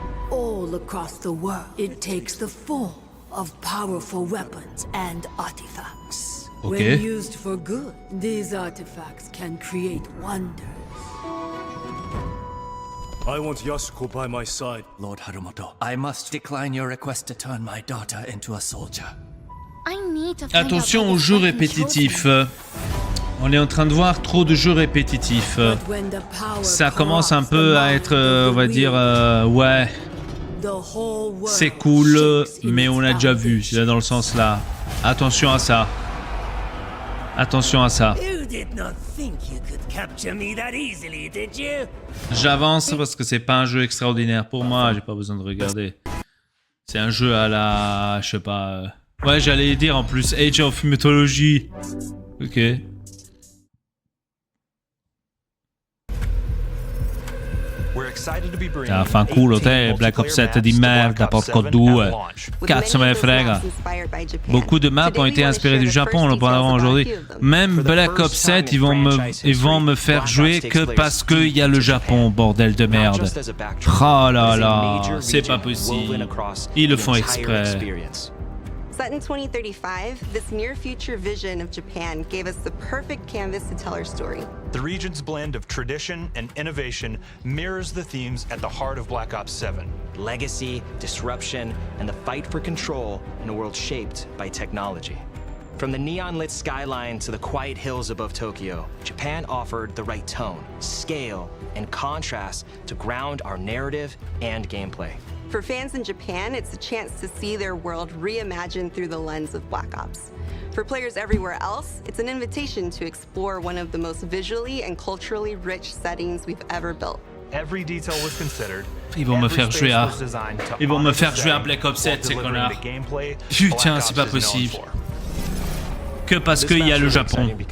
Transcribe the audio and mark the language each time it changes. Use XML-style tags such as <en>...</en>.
<en>All across the world, it takes the form of powerful weapons and artifacts. Okay. When used for good, these artifacts can create wonders. I want Yasuko by my side. Lord Harumoto, I must decline your request to turn my daughter into a soldier.</en> <fr>Attention aux jeux répétitifs. On est en train de voir trop de jeux répétitifs. Ça commence un peu à être, on va dire, ouais, c'est cool, mais on a déjà vu. C'est dans le sens là. Attention à ça. Attention à ça. J'avance parce que c'est pas un jeu extraordinaire pour moi, j'ai pas besoin de regarder. C'est un jeu à la... je sais pas... Ouais, j'allais dire en plus Age of Mythology. Ok.</fr> <it>Fanculo te, Black Ops 7 di merda, porco due. Cazzo me ne frega.</it> <fr>Beaucoup de maps ont été inspirées du Japon, on en parlera aujourd'hui. Même Black Ops 7, ils vont me faire jouer que parce qu'il y a le Japon, bordel de merde. Oh là là, c'est pas possible. Ils le font exprès.</fr> <en>Set in 2035, this near-future vision of Japan gave us the perfect canvas to tell our story. The region's blend of tradition and innovation mirrors the themes at the heart of Black Ops 7. Legacy, disruption, and the fight for control in a world shaped by technology. From the neon-lit skyline to the quiet hills above Tokyo, Japan offered the right tone, scale, and contrast to ground our narrative and gameplay. For fans in Japan, it's a chance to see their world reimagined through the lens of Black Ops. For players everywhere else, it's an invitation to explore one of the most visually and culturally rich settings we've ever built. Every detail was considered.</en> <fr>Ils vont me faire jouer à... Ils vont me faire jouer à Black Ops 7, ces connards. Putain, c'est pas possible. Que parce qu'il y a le Japon.</fr>